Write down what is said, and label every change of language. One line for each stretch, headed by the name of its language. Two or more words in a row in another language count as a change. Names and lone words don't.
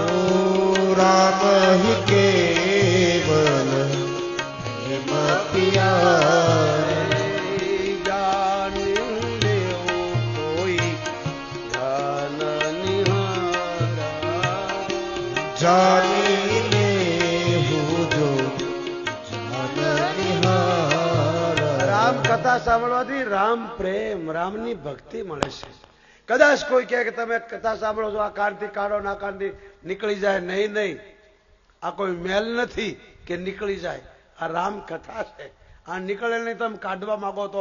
Hindi: राम ही केवल प्रेम प्यारे जान लेओ कोई जान निहारा. जानी ले हूँ जो जान निहार
Gujarati: રામ કથા સાંભળવાથી રામ પ્રેમ, રામની ભક્તિ મળે છે. કદાચ કોઈ કહે કે તમે કથા સાંભળો છો આ કાનથી કાઢો ના કાનથી નીકળી જાય. નહીં નહીં, આ કોઈ મેલ નથી કે નીકળી જાય. આ રામ કથા છે. આ નીકળે નહીં તમે કાઢવા માંગો તો.